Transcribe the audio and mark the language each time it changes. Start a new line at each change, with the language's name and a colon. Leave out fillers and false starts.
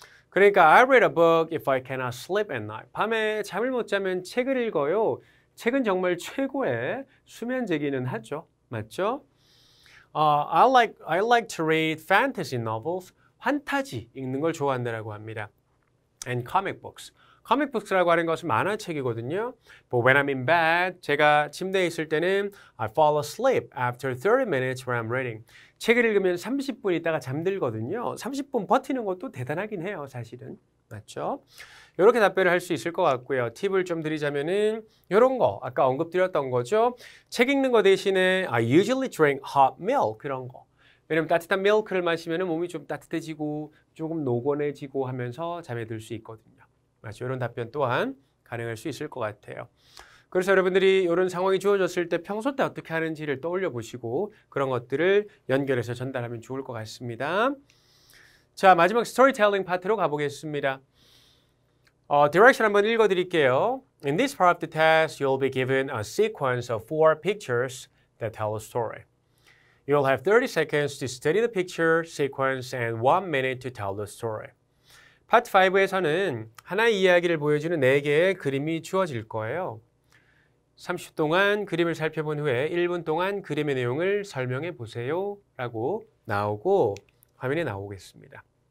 English: 그러니까 I read a book if I cannot sleep at night.
Korean: 밤에 잠을 못 자면 책을 읽어요. 책은 정말 최고의 수면제기는 하죠. 맞죠?
English: I like to read fantasy novels.
Korean: 판타지 읽는 걸 좋아한다라고 합니다.
English: And comic books.
Korean: comic books라고 하는 것은 만화책이거든요.
English: But when I'm in bed,
Korean: 제가 침대에 있을 때는
English: I fall asleep after 30 minutes when I'm reading.
Korean: 책을 읽으면 30분 있다가 잠들거든요. 30분 버티는 것도 대단하긴 해요, 사실은. 맞죠? 이렇게 답변을 할 수 있을 것 같고요. 팁을 좀 드리자면은 이런 거 아까 언급드렸던 거죠. 책 읽는 거 대신에
English: I usually drink hot milk
Korean: 그런 거. 왜냐면 따뜻한 밀크를 마시면 몸이 좀 따뜻해지고 조금 노곤해지고 하면서 잠에 들 수 있거든요. 맞죠? 이런 답변 또한 가능할 수 있을 것 같아요. 그래서 여러분들이 이런 상황이 주어졌을 때 평소 때 어떻게 하는지를 떠올려 보시고 그런 것들을 연결해서 전달하면 좋을 것 같습니다. 자, 마지막 스토리텔링 파트로 가보겠습니다. 디렉션 한번 읽어드릴게요.
English: In this part of the test, you'll be given a sequence of 4 pictures that tell a story. You'll have 30 seconds to study the picture sequence and 1 minute to tell the story.
Korean: 파트 5에서는 하나의 이야기를 보여주는 4개의 그림이 주어질 거예요. 30초 동안 그림을 살펴본 후에 1분 동안 그림의 내용을 설명해 보세요 라고 나오고 화면에 나오겠습니다.